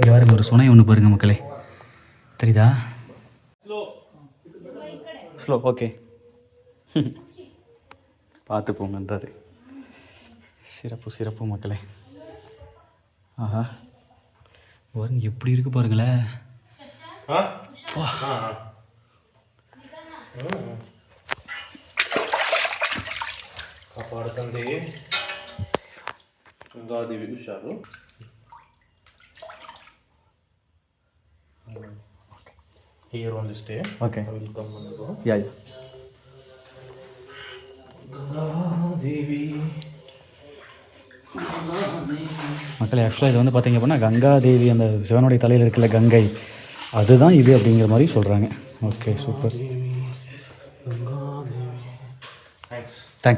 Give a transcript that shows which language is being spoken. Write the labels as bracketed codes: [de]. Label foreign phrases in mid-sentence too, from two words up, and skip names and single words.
[ta] இங்கே வேறு ஒரு சுனை ஒன்று பாருங்கள் மக்களே, தெரியுதா? [en] slow okay [ta] பார்த்து போங்கன்றாரு. சிறப்பு மக்களே. ஆஹா பாருங்க எப்படி இருக்கு பாருங்களேன். [kn] ಕಾಪಾಡ್ತಂದೆ ಗಂಗಾದೇವಿ ಹುಷಾರು. [en] Here only stay. Okay. I will come and go. Yeah. [kn] ಗಂಗಾದೇವಿ [ta] மக்களே, ஆக்சுவலாக இது வந்து பார்த்தீங்க அப்படின்னா கங்காதேவி, அந்த சிவனுடைய தலையில் இருக்கிற கங்கை, அதுதான் இது அப்படிங்கிற மாதிரி சொல்கிறாங்க. [en] okay super, thanks.